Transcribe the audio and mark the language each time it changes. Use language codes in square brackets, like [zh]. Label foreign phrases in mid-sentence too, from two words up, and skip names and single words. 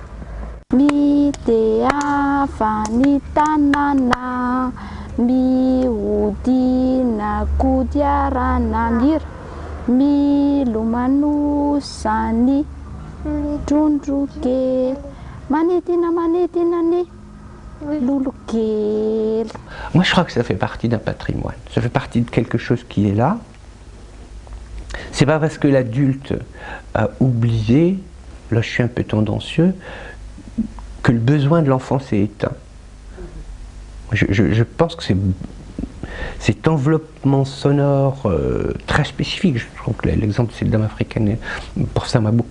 [mg] mite avany tanàna mihodina kodiarana mira milomanosany trondro kely manidina ny lolo kely. [fr] Moi, je crois que ça fait partie d'un patrimoine. Ça fait partie de quelque chose qui est là. C'est pas parce que l'adulte a oublié, là je suis un peu tendancieux, que le besoin de l'enfant s'est éteint. Je pense que cet enveloppement sonore très spécifique, je trouve que l'exemple de cette dame africaine, pour ça m'a beaucoup